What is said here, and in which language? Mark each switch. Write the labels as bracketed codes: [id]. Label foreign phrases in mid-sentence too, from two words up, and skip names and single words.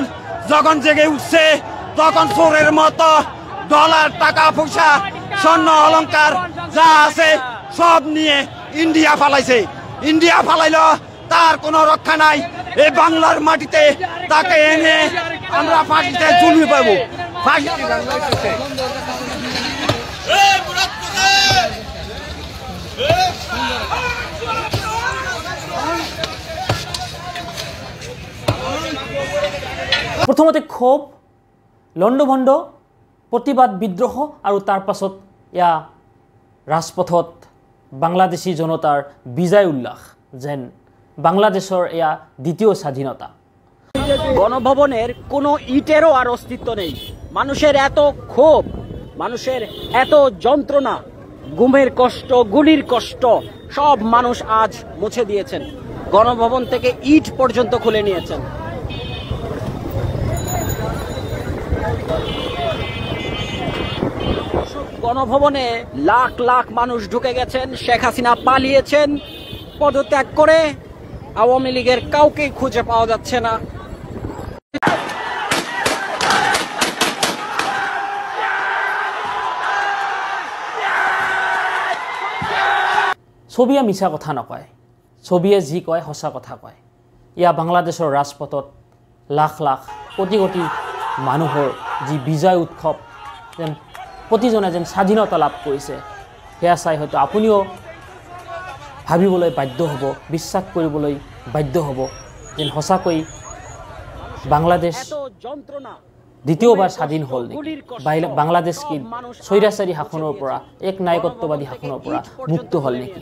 [bn] যখন জেগে উঠছে তখন চোরের মতো ডলার, টাকা পয়সা, স্বর্ণ অলংকার যা আছে সব নিয়ে ইন্ডিয়া ফালাইছে। ইন্ডিয়া ফালাইল, তার কোনো রক্ষা নাই। এই বাংলার মাটিতে তাকে এনে আমরা ফাঁসিতে জুলমি পাবো। [as] প্ৰথমতে ক্ষোভ, লণ্ডভণ্ড, প্ৰতিবাদ, বিদ্ৰোহ আৰু তাৰ পাছত এয়া ৰাজপথত বাংলাদেশী জনতাৰ বিজয় উল্লাস, যেন বাংলাদেশৰ এয়া দ্বিতীয় স্বাধীনতা। [bn] গণভবনের কোনো ইটেরও আর অস্তিত্ব নেই। মানুষের এত ক্ষোভ, মানুষের এত যন্ত্রণা, গুমের কষ্ট, গুলির কষ্ট সব মানুষ আজ মুছে দিয়েছেন। গণভবন থেকে ইট পর্যন্ত খুলে নিয়েছেন। গণভবনে লাখ লাখ মানুষ ঢুকে গেছেন। শেখ হাসিনা পালিয়েছেন পদত্যাগ করে। আওয়ামী লীগের কাউকেই খুঁজে পাওয়া যাচ্ছে না। [as] ছবিয়ে মিছা কথা নকয়, ছবিয়ে যি কয় সঁচা কথা কয়। ইয়া বাংলাদেশৰ ৰাজপথত লাখ লাখ কোটি কোটি মানুহৰ যি বিজয় উৎসৱ, যেন প্ৰতিজনে যেন স্বাধীনতা লাভ কৰিছে, সেয়া চাই হয়তো আপুনিও ভাবিবলৈ বাধ্য হ'ব, বিশ্বাস কৰিবলৈ বাধ্য হ'ব যেন সঁচাকৈ বাংলাদেশ দ্বিতীয়বাৰ স্বাধীন হ'ল নেকি, বাংলাদেশ কি স্বৈৰাচাৰী শাসনৰ পৰা, এক নায়কত্ববাদী শাসনৰ পৰা মুক্ত হ'ল নেকি।